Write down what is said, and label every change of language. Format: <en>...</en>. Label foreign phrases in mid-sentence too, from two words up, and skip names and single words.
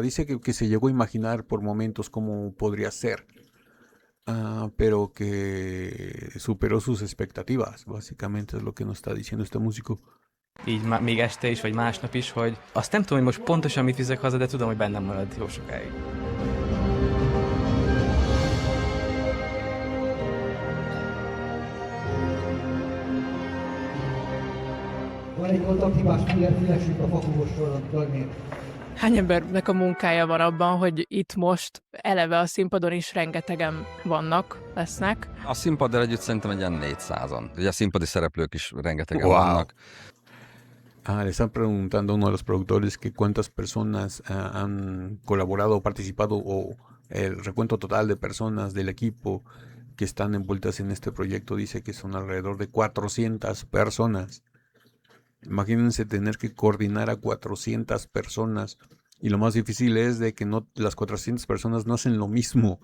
<es>Dice que se llegó a imaginar por momentos cómo podría ser, pero que superó sus expectativas, básicamente es lo que nos está diciendo este músico.</es> <hu>Így még este is, vagy másnap is, hogy azt nem tudom, hogy most pontosan mit viszek haza, de tudom, hogy bennem marad jó sokáig. Hány embernek a munkája van abban, hogy itt most eleve a színpadon is rengetegen lesznek? A színpaddal együtt szerintem egy ilyen 400-an. Ugye a színpadi szereplők is rengetegen Wow. vannak.</hu> <es>Le están preguntando a uno de los productores que cuántas personas han colaborado o participado, o el recuento total de personas del equipo que están envueltas en este proyecto. Dice que son alrededor de 400 personas. Imagínense tener que coordinar a 400 personas, y lo más difícil es de que no, las 400 personas no hacen lo mismo.</es>